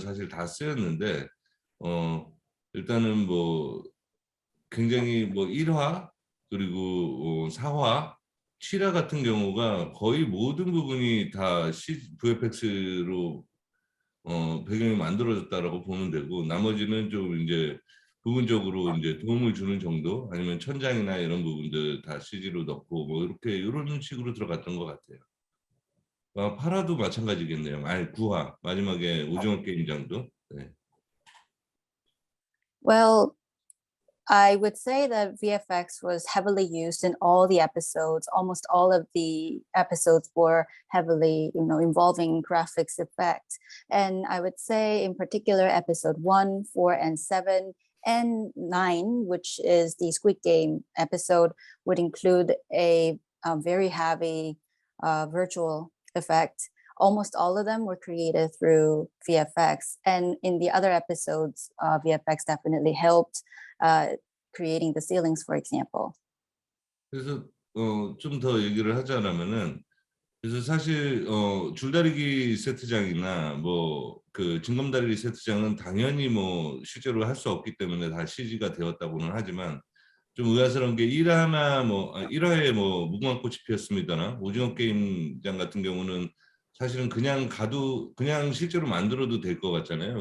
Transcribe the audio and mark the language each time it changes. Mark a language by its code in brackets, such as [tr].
[ko] 사실 다 쓰였는데 일단은 굉장히 1화 그리고 4화 7화 같은 경우가 거의 모든 부분이 다 VFX로 배경이 만들어졌다라고 보면 되고, 나머지는 좀 이제 부분적으로 이제 도움을 주는 정도, 아니면 천장이나 이런 부분들 다 CG로 넣고 이런 식으로 들어갔던 것 같아요. 8화도 마찬가지겠네요. 9화 마지막에 오징어 게임장도. 네. [en] Well, I would say that VFX was heavily used in all the episodes. Almost all of the episodes were heavily, involving graphics effects. And I would say in particular, episode 1, 4, and 7, and 9, which is the Squid Game episode, would include a very heavy virtual effect. Almost all of them were created through VFX. And in the other episodes, VFX definitely helped creating the ceilings, for example. [ko] 그래서 좀 더 얘기를 하자면은 그래서 사실 줄다리기 세트장이나 뭐 그 징검다리 세트장은 당연히 뭐 실제로 할 수 없기 때문에 다 CG가 되었다고는 하지만 좀 의아스러운 게 1화에 뭐 무궁화 꽃이 피었습니다나 오징어 게임장 같은 경우는 사실은 그냥 실제로 만들어도 될 것 같잖아요.